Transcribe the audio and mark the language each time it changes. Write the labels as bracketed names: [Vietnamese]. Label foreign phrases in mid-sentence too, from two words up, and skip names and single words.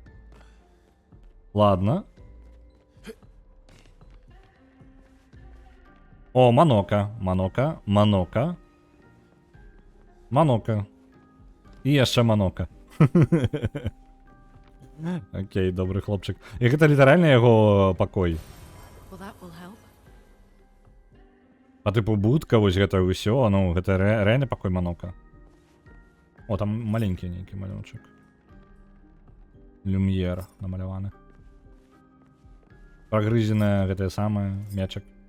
[Russian] Ладно. О, Манока. [Belarusian] Манока. І яшчэ Манока. Окей, добрый хлопчык. І гэта літаральна яго пакой. [English] Well, that will help. [Belarusian] Па тыпу будка, вось гэта ўсё, ну, гэта рэальны пакой Манока. О, там маленькі нейкі малюнчык. Люм'ер намаляваны. Прагрызеная гэтае самае, мячык.